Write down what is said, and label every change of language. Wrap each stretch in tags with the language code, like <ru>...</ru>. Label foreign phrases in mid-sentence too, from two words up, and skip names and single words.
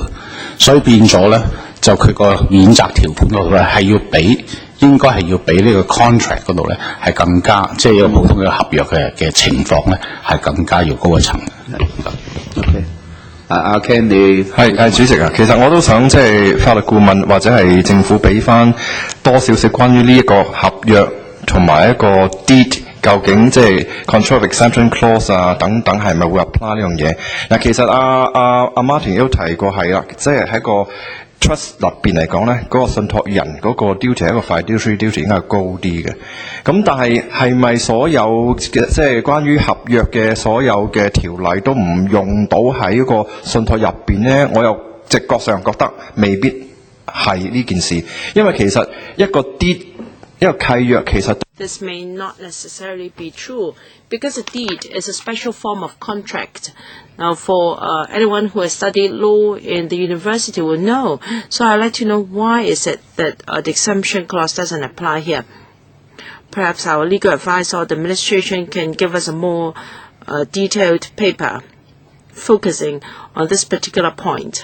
<yue>所以變咗咧，就佢個免責條款嗰度咧係應該係要比呢個 contract 嗰度咧係更加，即係一個普通嘅合約嘅情況咧係更加要高一層。 OK， 阿 Ken 你係主席啊，其實我都想即係法律顧問或者係政府俾翻多少少關於呢一個合約同埋一個 deed。究竟即係</yue> <en>control exemption clause</en> <yue>啊等等係咪會 apply 呢樣嘢？嗱，其實阿 Martin 都提過係啦，即係喺個 trust 入邊嚟講咧，嗰個信託人嗰個 duty 係一個</yue> <en>fiduciary duty</en> <yue>應該係高啲嘅。咁但係咪所有嘅即係關於合約嘅所有嘅條例都唔用到喺個信託入邊咧？我又直覺上覺得未必係呢件事，因為其實一個 deed 一個契約其實。</yue> <en>This may not necessarily be true because a deed is a special form of contract. Now, for anyone who has studied law in the university will know. So I'd like to know why is it that the exemption clause doesn't apply here. Perhaps our legal advisor or the administration can give us a more detailed paper focusing on this particular point.</en>